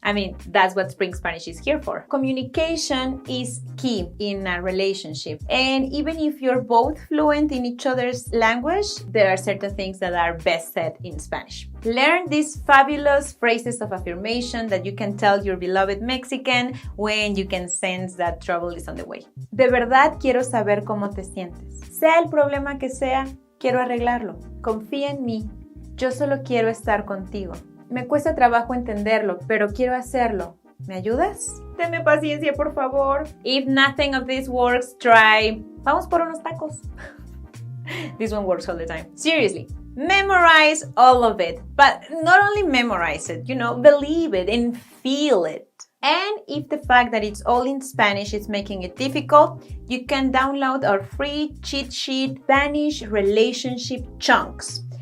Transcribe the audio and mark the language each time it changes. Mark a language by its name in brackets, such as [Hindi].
[English] I mean, that's what Spring Spanish is here for. Communication is key in a relationship. And even if you're both fluent in each other's language, there are certain things that are best said in Spanish. Learn these fabulous phrases of affirmation that you can tell your beloved Mexican when you can sense that trouble is on the way. [Spanish] De verdad quiero saber cómo te sientes. Sea el problema que sea, quiero arreglarlo. Confía en mí. Yo solo quiero estar contigo. Me cuesta trabajo entenderlo, pero quiero hacerlo. ¿Me ayudas? Tenme paciencia, por favor. [English] If nothing of this works, try. [Spanish] Vamos por unos tacos. [English] This one works all the time. Seriously. Memorize all of it. But not only memorize it, believe it and feel it. And if the fact that it's all in Spanish is making it difficult, you can download our free cheat sheet, Spanish Relationship Chunks.